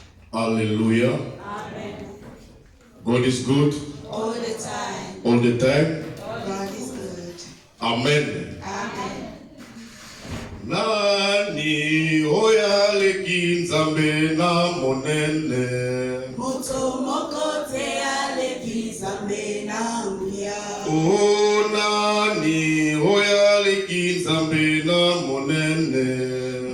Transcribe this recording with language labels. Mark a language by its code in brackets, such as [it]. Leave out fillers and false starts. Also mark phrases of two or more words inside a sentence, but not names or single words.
[en] Hallelujah. Amen. God is good. All the time. All the time. God is good. Amen. Amen. [ln] Nani oyaleki nzambe na monene. Moto moko te aleki nzambe na nguya. Oh nani oyaleki nzambe na monene.